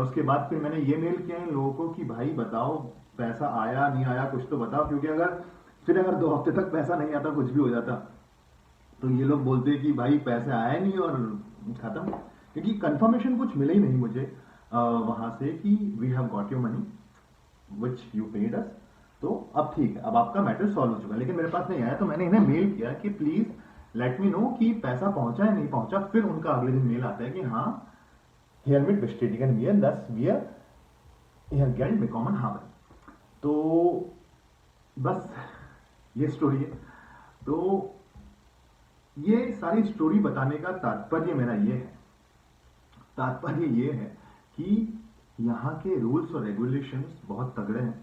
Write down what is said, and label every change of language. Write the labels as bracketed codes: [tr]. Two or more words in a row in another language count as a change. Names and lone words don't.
[hi] उसके बाद फिर मैंने ये मेल किया इन लोगों को कि भाई बताओ पैसा आया नहीं आया, कुछ तो बताओ, क्योंकि अगर 2 हफ्ते तक पैसा नहीं आता, कुछ भी हो जाता, तो ये लोग बोलते कि भाई पैसे आए नहीं और खत्म। क्योंकि कंफर्मेशन कुछ मिला ही नहीं मुझे वहां से कि [en] we have got your money which you paid us. [hi] तो अब ठीक है, अब आपका [en] matter solve [hi] हो चुका है, लेकिन मेरे पास नहीं आया। तो मैंने इन्हें मेल किया कि [en] please let me know [hi] कि पैसा पहुंचा है नहीं पहुंचा। फिर उनका अगले दिन मेल आता है कि हाँ, [de] hiermit bestätigen wir, dass wir ihr Geld bekommen haben। [hi] तो बस ये स्टोरी है। तो ये सारी स्टोरी बताने का तात्पर्य मेरा ये है, तात्पर्य ये है कि यहाँ के रूल्स और रेगुलेशंस बहुत तगड़े हैं।